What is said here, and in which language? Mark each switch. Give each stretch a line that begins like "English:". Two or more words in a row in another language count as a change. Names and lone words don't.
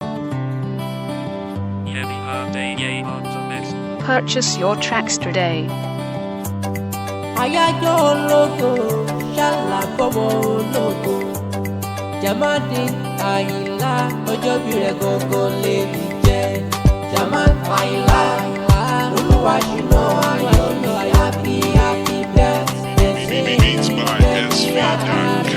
English: Happy birthday, yay, on the mix. Purchase your tracks today.
Yoruba: Àyájọ́ ológo, ṣálá fọ́mọ ológo. Jamadi Àyìnlá, ọjọ́ bí rẹ̀ gangan lè mi jẹ́. Jamal Àyìnlá, Olúwa ṣínà ayọ̀ mi.
English: Happy, happy birthday to you. Beats by S V dot com.